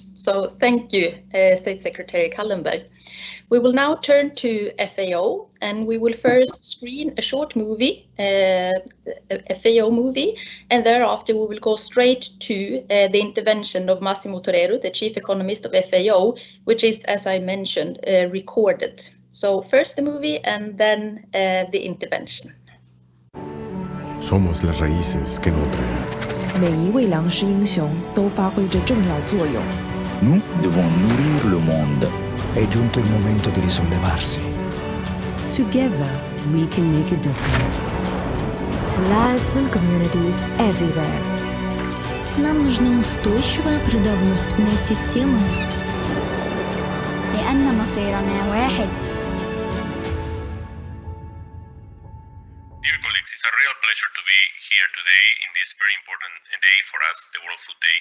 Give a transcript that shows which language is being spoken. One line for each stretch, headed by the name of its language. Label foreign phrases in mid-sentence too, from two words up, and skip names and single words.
English: So thank you, State Secretary Callenberg. We will now turn to FAO, and we will first screen a short movie, a FAO movie, and thereafter we will go straight to the intervention of Maximo Torero, the Chief Economist of FAO, which is, as I mentioned, recorded. So first the movie and then the intervention.
Spanish: Somos las raíces que nutren.
Chinese: 每一位粮食英雄都发挥着重要作用。
French: Nous devons nourrir le monde.
Italian: È giunto il momento di risollevarsi.
English: Together, we can make a difference. To lives and communities everywhere.
Russian: Нам нужна устойчивая продовольственная система.
Arabic: لأن مصيرنا واحد.
English: Dear colleagues, it's a real pleasure to be here today in this very important day for us, the World Food Day.